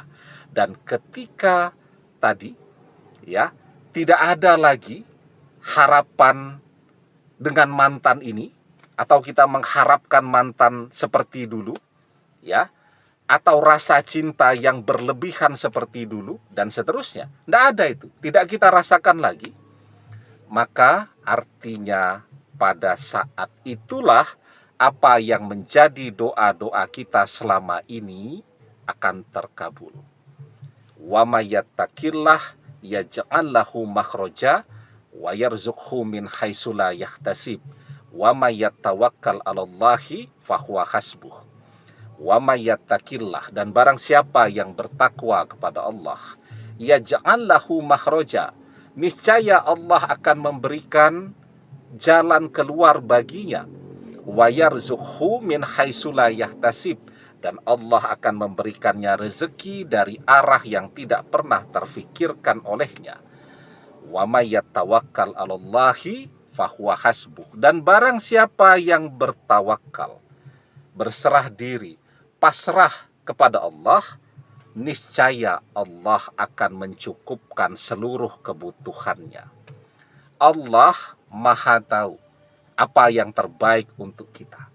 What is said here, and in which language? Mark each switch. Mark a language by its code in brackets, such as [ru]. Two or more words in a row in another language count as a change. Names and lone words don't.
[id] Dan ketika tadi ya tidak ada lagi harapan dengan mantan ini, atau kita mengharapkan mantan seperti dulu, ya, atau rasa cinta yang berlebihan seperti dulu, dan seterusnya. Tidak ada itu, tidak kita rasakan lagi. Maka artinya pada saat itulah apa yang menjadi doa-doa kita selama ini akan terkabul. [ar] ومن يتق الله يجعل له مخرجا ويرزقه من حيث لا يحتسب. ومن يتوكل على الله فهو حسبه. ومن يتق الله, [id] dan barang siapa yang bertakwa kepada Allah, [ar] يجعل له مخرجا, [id] niscaya Allah akan memberikan jalan keluar baginya. [ar] ويرزقه من حيث لا يحتسب, [id] dan Allah akan memberikannya rezeki dari arah yang tidak pernah terfikirkan olehnya. [ar] ومن يتوكل على الله فهو حسبه. [id] Dan barang siapa yang bertawakal, berserah diri, pasrah kepada Allah, niscaya Allah akan mencukupkan seluruh kebutuhannya. Allah Maha tahu apa yang terbaik untuk kita.